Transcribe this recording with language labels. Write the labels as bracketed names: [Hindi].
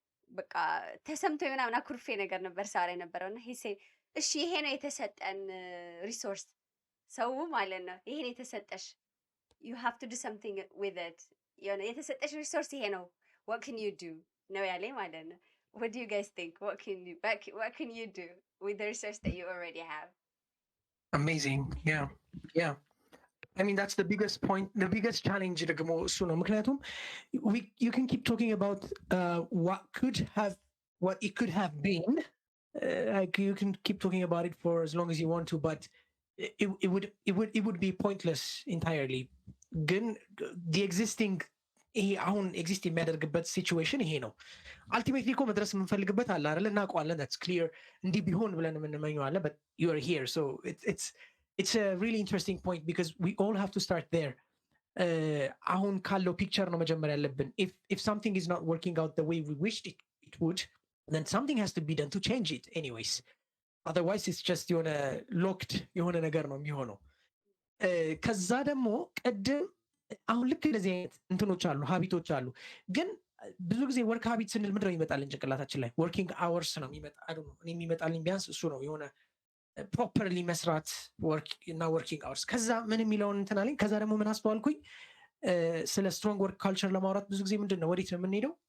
[Amharic] በቃ ተሰምቶ ምናምን አኩርፌ ነገር ነበር ሳወራ የነበረውና [English] he said [Amharic] እሺ ይሄ ነው የተሰጠን ሪሶርስ ሰው ማለት ነው ይሄን የተሰጠሽ [English] you have to do something with it [Amharic] የሆነ የተሰጠሽ ሪሶርስ ይሄ ነው [English] what can you do [Amharic] ነው ያለኝ ማለት ነው። [English] what do you guys think what can you do with the resource that you already have? Amazing. Yeah. I mean, that's the biggest point, the biggest challenge [Amharic] ደግሞ እሱ ነው። ምክንያቱም [English] you can keep talking about what it could have been. Like you can keep talking about it for as long as you want to, but it would be pointless entirely. [Amharic] ግን [English] the existing [Amharic] ይሄ አሁን ኤግዚስት የሚያደርግበት ሲቹዌሽን ይሄ ነው። አልቲሜትሊ እኮ መድረስ የምንፈልግበት አለ አይደል? እናውቀዋለን። [English] that's clear [Amharic] እንዲህ ቢሆን ብለን የምንመኘው አለ, [English] but you are here, so it's a really interesting point because we all have to start there. [Amharic] አሁን ካለው ፒክቸር ነው መጀመሪያ ያለብን. [English] If something is not working out the way we wished it would, then something has to be done to change it anyways. Otherwise it's just [Amharic] የሆነ locked የሆነ ነገር ነው የሚሆነው። ከዛ ደግሞ ቅድም አሁን ልክ እንደዚህ አይነት እንትኖች አሉ ሀቢቶች አሉ። ግን ብዙ ጊዜ ወርክ ሀቢት ስንል ምንድን ነው የሚመጣልን ጭንቅላታችን ላይ? ወርኪንግ አወርስ ነው የሚመጣልኝ ቢያንስ እሱ ነው የሆነ ፕሮፐርሊ መስራት እና ወርኪንግ አወርስ። ከዛ ምን የሚለውን እንትን አለኝ። ከዛ ደግሞ ምን አስተዋልኩኝ ስለ ስትሮንግ ወርክ ካልቸር ለማውራት ብዙ ጊዜ ምንድን ነው ወዴት ነው የምንሄደው?